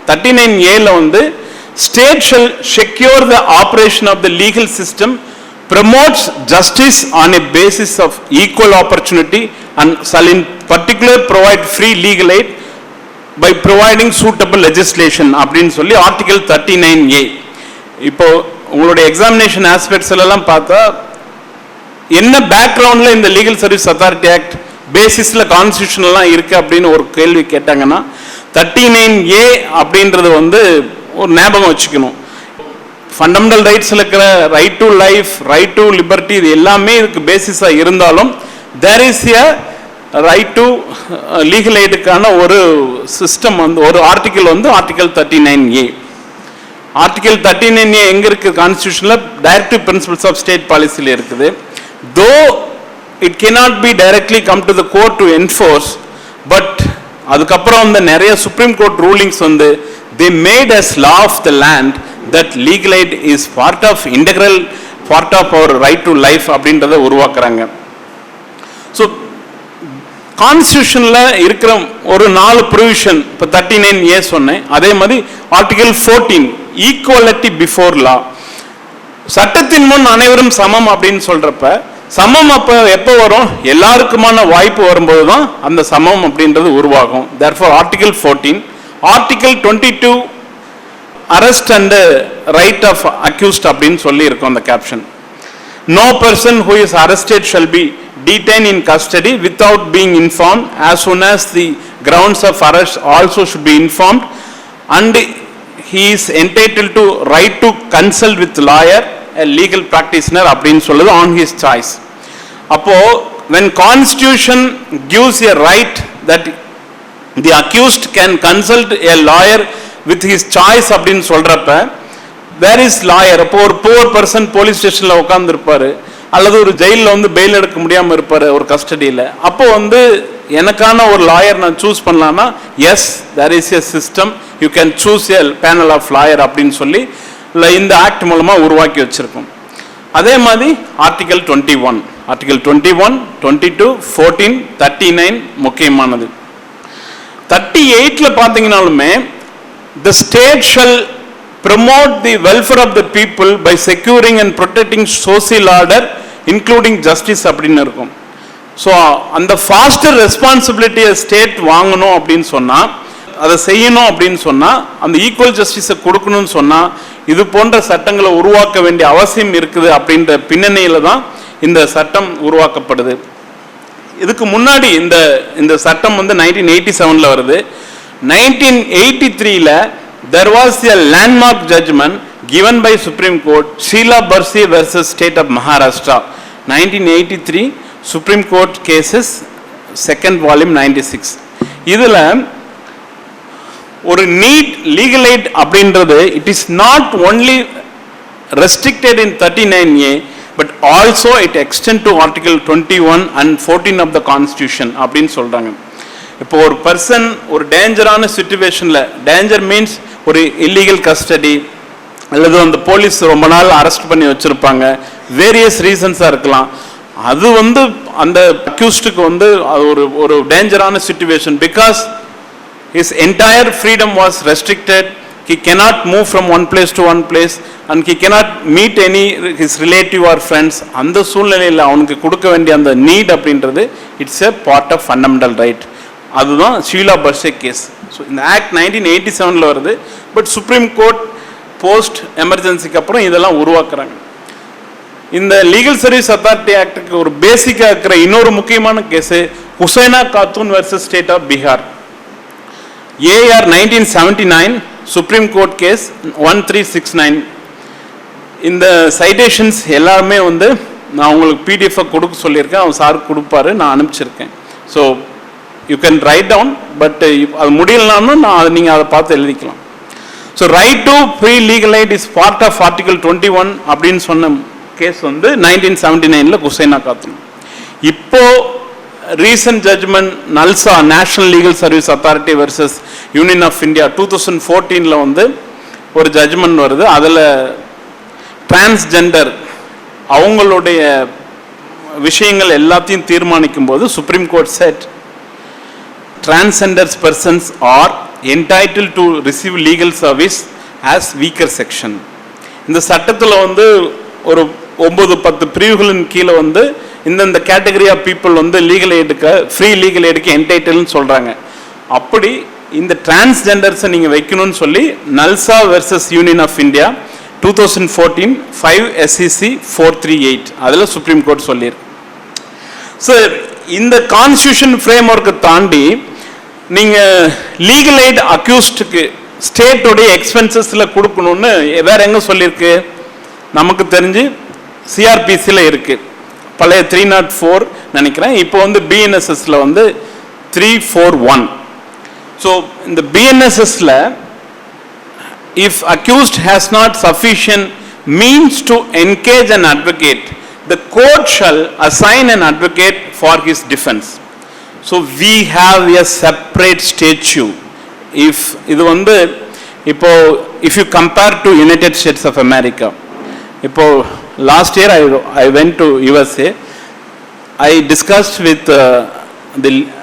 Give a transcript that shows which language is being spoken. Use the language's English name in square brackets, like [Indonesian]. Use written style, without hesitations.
[English] 39A வந்து state shall secure the operation of the legal system, promotes justice on a basis of equal opportunity and shall in particular provide free legal aid by providing suitable legislation [Tamil] அப்படின்னு சொல்லி [English] Article 39A. [Tamil] இப்போ உங்களுடைய examination aspects எல்லாம் பார்த்தா என்ன பேக்ரவுண்ட்ல இந்த legal service authority act பேசிஸ்ல கான்ஸ்டிடியூஷன்லாம் இருக்கு அப்படின்னு ஒரு கேள்வி கேட்டாங்கன்னா 39A அப்படின்றது வந்து ஒரு ஞாபகம் வச்சுக்கணும். ஃபண்டமெண்டல் ரைட்ஸ்ல இருக்கிற right to life, right to liberty, இது எல்லாமே இதுக்கு பேசிஸா இருந்தாலும் [English] there is a right to legal [Tamil] எய்டுக்கான ஒரு சிஸ்டம் வந்து ஒரு ஆர்டிகல் வந்து ஆர்டிகல் 39A. ஆர்டிகல் 39A எங்க இருக்கு கான்ஸ்டிடியூஷன்ல? டைரக்டிவ் பிரின்சிபல்ஸ் ஆஃப் ஸ்டேட் பாலிசில இருக்குது. [English] though it cannot be directly come to the court to enforce, but [Tamil] அதுக்கப்புறம் வந்து நிறைய சுப்ரீம் கோர்ட் ரூலிங்ஸ் வந்து [English] they made as law of the land that legal aid is integral part of our right to life [Tamil] அப்படின்றத உருவாக்குறாங்க. [English] so [Tamil] கான்ஸ்டியூஷன்ல இருக்கிற ஒரு 4 provision, இப்போ 39A சொன்னேன், அதே மாதிரி ஆர்டிகல் 14 ஈக்குவலிட்டி பிஃபோர் லா, சட்டத்தின் முன் அனைவரும் சமம் அப்படின்னு சொல்றப்ப சமம் அப்ப எப்போ வரும்? எல்லாருக்குமான வாய்ப்பு வரும்போது தான் அந்த சமம் அப்படின்றது உருவாகும். therefore article 14. Article 22 arrest and right of accused அப்படின்னு சொல்லி இருக்கும் அந்த caption. [English] No person who is arrested shall be detained in custody without being informed. As soon as the grounds of arrest also should be informed, and he is entitled to right to consult with lawyer, a legal practitioner [Tamil] அப்படின்னு சொல்லுது, [English] on his choice. [Tamil] அப்போ [English] when constitution gives a right that the accused can consult a lawyer with his choice [Tamil] அப்படின்னு சொல்றப்ப [English] Where is lawyer? [Tamil] அப்போ ஒரு poor person police ஸ்டேஷன்ல உட்கார்ந்து இருப்பாரு, அல்லது ஒரு ஜெயிலில் வந்து பெயில் எடுக்க முடியாம இருப்பாரு ஒரு கஸ்டடியில். அப்போ வந்து எனக்கான ஒரு லாயர் நான் சூஸ் பண்ணலாம்னா, [English] yes there is a system, you can choose a panel of lawyer [Tamil] அப்படின்னு சொல்லி இந்த ஆக்ட் மூலமா உருவாக்கி வச்சிருக்கோம். அதே மாதிரி ஆர்டிகல் 21, ஆர்டிகல் 21, 22, 14, 39 முக்கியமானது. [English] 38ல பாத்தீங்கன்னாலுமே the state shall promote the welfare of the people by securing and protecting social order including justice [Tamil] அப்படின்னு இருக்கும். ஸோ அந்த ஃபாஸ்டர் ரெஸ்பான்சிபிலிட்டியை ஸ்டேட் வாங்கணும் அப்படின்னு சொன்னா, அதை செய்யணும் அப்படின்னு சொன்னா, அந்த ஈக்குவல் ஜஸ்டிஸை கொடுக்கணும்னு சொன்னா, இது போன்ற சட்டங்களை உருவாக்க வேண்டிய அவசியம் இருக்குது அப்படின்ற பின்னணியில தான் இந்த சட்டம் உருவாக்கப்படுது. இதுக்கு முன்னாடி இந்த சட்டம் வந்து 1987ல வருது. [English] 1983ல there was a landmark judgment given by Supreme Court, Sheila Bursi versus State of Maharashtra, 1983 Supreme Court cases, second volume 96. [Tamil] இதுல ஒரு நீட் லீகல் எய்ட் அப்படின்றது [English] it is not only restricted in 39A but also it extend to article 21 and 14 of the constitution [Tamil] அப்படின்னு சொல்றாங்க. இப்போ ஒரு person ஒரு டேஞ்சரான சிச்சுவேஷன்ல, danger means ஒரு இல்லீகல் கஸ்டடி, அல்லது அந்த போலீஸ் ரொம்ப நாள் அரெஸ்ட் பண்ணி வச்சிருப்பாங்க, வேரியஸ் ரீசன்ஸா இருக்கலாம். அது வந்து அந்த அக்யூஸ்டுக்கு வந்து ஒரு டேஞ்சரான situation, [English] Because his entire freedom was restricted, he cannot move from one place to one place and he cannot meet any his relative or friends. [Tamil] அந்த சூழ்நிலையில் அவனுக்கு கொடுக்க வேண்டிய அந்த நீட் அப்படின்றது [English] It's a part of fundamental right. [Tamil] அதுதான் Sheila per se case. So இந்த act 1987ல வருது. பட் சுப்ரீம் கோர்ட் போஸ்ட் எமர்ஜென்சிக்கு அப்புறம் இதெல்லாம் உருவாக்குறாங்க. இந்த லீகல் சர்வீஸ் அத்தாரிட்டி ஆக்டுக்கு ஒரு பேசிக்காக இருக்கிற இன்னொரு முக்கியமான case ஹுசைனா காத்தூன் versus state of Bihar, AR 1979 supreme court case 1369. இந்த சைட்டேஷன்ஸ் எல்லாருமே வந்து நான் உங்களுக்கு PDF கொடுக்க சொல்லியிருக்கேன், அவன் சாருக்கு கொடுப்பாரு, நான் அனுப்பிச்சிருக்கேன். [English] so you can write down, [Tamil] but அது முடியலனாலும் நீங்கள் அதை பார்த்து எழுதிக்கலாம். [English] so right to free legal aid is part of article 21 [Tamil] அப்படின்னு சொன்ன கேஸ் வந்து 1979ல ஹுசைனா காத்தூன். இப்போ recent judgement நல்சா, national legal service authority versus union of India 2014ல வந்து ஒரு ஜட்ஜ்மெண்ட் வருது. அதில் டிரான்ஸ்ஜெண்டர் அவங்களுடைய விஷயங்கள் எல்லாத்தையும் தீர்மானிக்கும் போது supreme court set [English] transgender persons are entitled to receive legal service as weaker section. [Tamil] இந்த சட்டத்தில் வந்து ஒரு 9-10 பிரிவுகளின் கீழே வந்து இந்த கேட்டகரி ஆஃப் பீப்புள் வந்து லீகல் எய்டுக்கு, ஃப்ரீ லீகல் எய்டுக்கு என்டைட்டில்னு சொல்றாங்க. அப்படி இந்த டிரான்ஸ்ஜெண்டர்ஸை நீங்கள் வைக்கணும்னு சொல்லி நல்சா versus union of India 2014 5 SCC 438 அதில் சுப்ரீம் கோர்ட் சொல்லியிருக்கு. ஸோ இந்த கான்ஸ்டியூஷன் ஃப்ரேம் ஒர்க்கை தாண்டி நீங்கள் லீகல் எய்ட் அக்யூஸ்டுக்கு ஸ்டேட்டோடைய எக்ஸ்பென்சஸில் கொடுக்கணும்னு வேற எங்கே சொல்லியிருக்கு? நமக்கு தெரிஞ்சு சிஆர்பிசியில் இருக்குது, பழைய 304 நினைக்கிறேன். இப்போ வந்து பிஎன்எஸ்எஸ்ல வந்து 341. [English] so [Tamil] இந்த பிஎன்எஸ்எஸ்ல [English] if accused has not sufficient means to engage an advocate, the court shall assign an advocate for his defense. So we have a separate statute. If [Tamil] இது வந்து இப்போ [English] if you compare to United States of America, [Tamil] இப்போ [English] last year I went to USA. I discussed with the